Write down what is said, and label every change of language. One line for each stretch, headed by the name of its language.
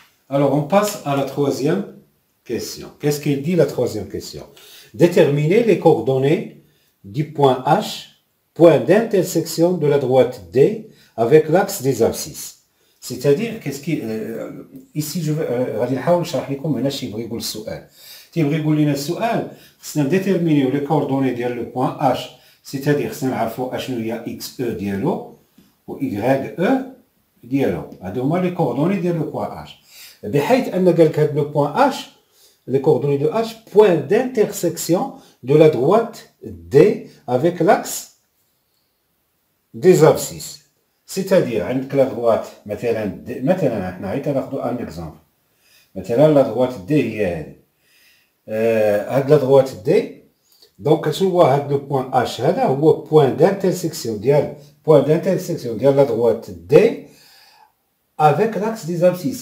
French: Alors on passe à la troisième question. Qu'est-ce qu'il dit la troisième question? Déterminer les coordonnées du point H, point d'intersection de la droite D avec l'axe des abscisses. C'est-à-dire, qu'est-ce qui... ici, je vais...
Arabic: غادي نحاول نشرح لكم هنا شي يبغي يقول السؤال. تيبغي يقول لنا السؤال خصنا نديتيرمينيو لي كوردوني ديال لو بوان H،
French: c'est-à-dire
Arabic: خصنا نعرفوا اشنو هي اكس او ديالو و اي او ديالو. هادو هما لي كوردوني ديال لو بوان H. بحيث ان قال لك هاد لو بوان H،
French: les coordonnées de H, point d'intersection de la droite D avec l'axe des abscisses. C'est-à-dire,
Arabic: عندك la droite, مثلا احنا غير كناخدو ان اكزامبل.
French: مثلا la droite D
Arabic: هي هادي. هاد
French: la droite D،
Arabic: دونك شنو هو هاد لو بوان H هذا؟ هو
French: point d'intersection ديال la droite D avec l'axe des abscisses.